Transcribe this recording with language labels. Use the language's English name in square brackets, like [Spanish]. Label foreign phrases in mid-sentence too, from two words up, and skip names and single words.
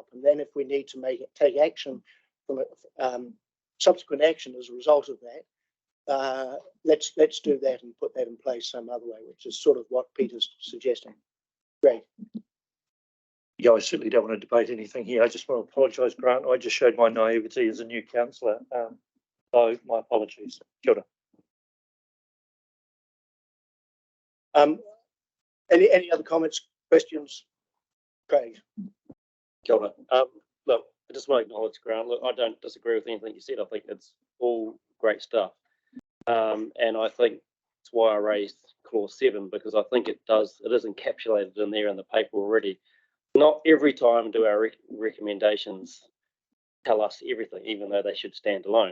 [English] And then if we need to take action from subsequent action as a result of that, let's do that and put that in place some other way, which is sort of what Peter's suggesting. Great. Yeah, I certainly don't want to debate anything here. I just want to apologise, Grant. I just showed my naivety as a new councillor. So my apologies. [Māori] Kia ora. [English] Any other comments, questions? Craig. [Māori] Kia ora. [English] Look, I just want to acknowledge, Grant. Look, I don't disagree with anything you said. I think it's all great stuff. And I think that's why I raised clause 7, because I think it is encapsulated in there in the paper already. Not every time do our recommendations tell us everything, even though they should stand alone.